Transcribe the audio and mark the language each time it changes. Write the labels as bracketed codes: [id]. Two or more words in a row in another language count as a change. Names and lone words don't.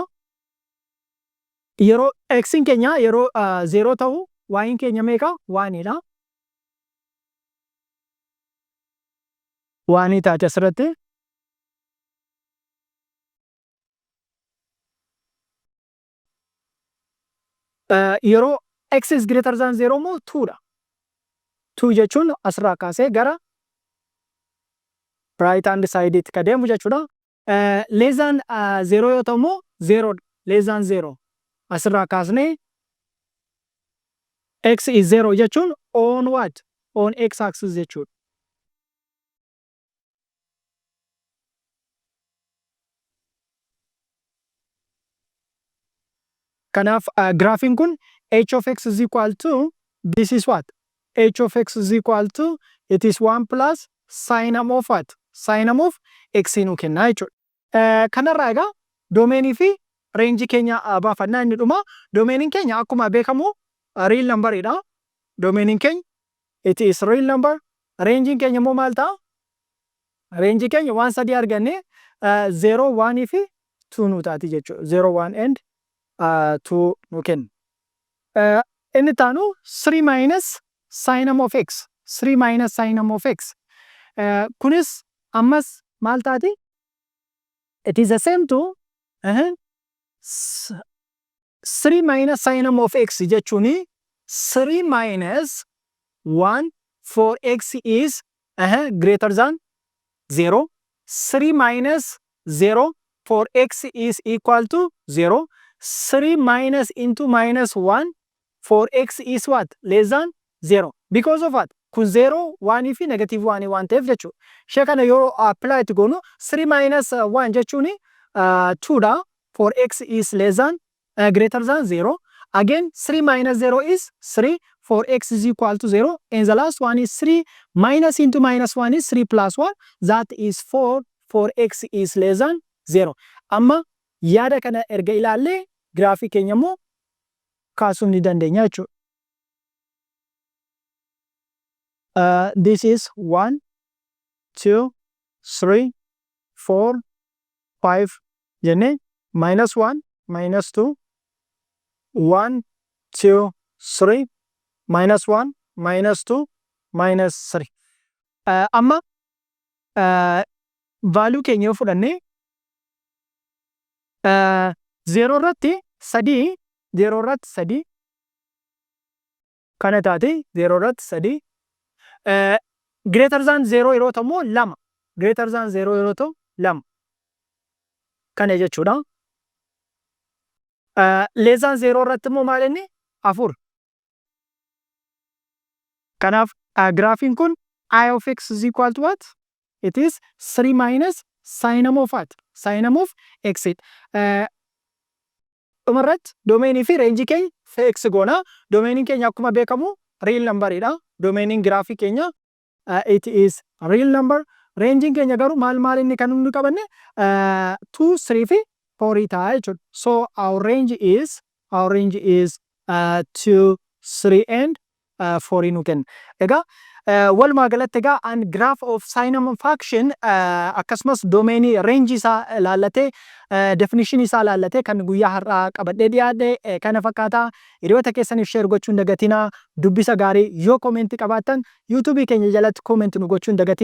[om] Yeroo x'n keenya yeroo 0 ta'u y'in keenya meeqa? 1 dha. 1 taate asirratti. Yeroo [en] x is greater than 0 [om] immoo 2 dha. 2 jechuun asirraa kaasee gara [en] right hand side [om] itti ka deemu jechuudha. [en] Less than 0 [om] yoo ta'u immoo 0 dha. Less than 0. Asirraa kaasnee [en] x is 0 [om] jechuun [en] on what? On x axis jechuudha. [om] Kanaaf graafiin kun [en] h of x is equal to this is what? H of x is equal to it is 1 plus sinum of what? Sinum of x [om] nu kenna jechuudha. Kanarraa egaa doomeenii fi reenjii keenya baafannaa inni dhuma. Doomeniin keenya akkuma beekamu [en] real number [om] dha. Doomeniin keenya [en] it is real number. [om] Reenjiin keenya immoo maal ta'a? Reenjii keenya waan sadii arganne 0, 1 fi 2 nu taati jechuudha. 0, 1 and 2 nu kenna. Inni taanu [en] 3 minus sinum of x. 3 minus sinum of x. [om] Kunis ammas maal taati? [en] It is the same to 3 minus sinum of x jechuuni 3 minus 1 for x is greater than 0. 3 minus 0 for x is equal to 0. 3 minus into minus 1 for x is what? Less than 0. Because of what? [om] Kun 0, 1 fi negative 1 waan ta'eef jechuudha. Ishee kana yoo apply itti goonu 3 minus 1 jechuun 2 dha [en] for x is less than greater than 0. Again 3 minus 0 is 3 for x is equal to 0, and the last one is 3 minus into minus 1 is 3 plus 1, that is 4 for x is less than 0. [om] Amma yaada kana erga ilaalle graafii keenya immoo kaasuu ni dandeenya jechuudha. [en] This is 1, 2, 3, 4, 5 jenne minus 1, minus 2, 1, 2, 3, minus 1, minus 2, minus 3. [om] Amma value keenya yoo fudhanne 0 irratti 3, 0 irratti 3 kana taate 0 irratti 3 [en] greater than 0 [om] yeroo ta'u immoo 2, [en] greater than 0 [om] yeroo ta'u 2 kana jechuudha. [en] Less than 0 [om] irratti immoo maal inni 4. Kanaaf graafiin kun [en] I of x is equal to what? It is 3 minus Signum of what? Signum of x. [om] Dhumarratti doomeenii fi reenjii keenya x goona. Doomeenii keenya akkuma beekamu [en] real number [om] dha. Doomeenii graafii keenya [en] it is real number. [om] Reenjiin keenya garuu maal inni kan nuti qabanne 2, 3 fi 4 ta'a jechuudha. [en] So our range is 2, 3 and 4 [om] nu kenna. Egaa walumaa galatti egaa [en] an graph of Signum function [om] akkasumas doomeenii range isaa ilaallatee definition isaa ilaallatee kan guyyaa har'aa qabadhee dhiyaadhe kana fakkaata. Hiriyoota keessaniif share gochuun dagatinaa. Dubbisa gaarii yoo comment qabaattan YouTube keenya jalatti comment nu gochuun dagatinaa.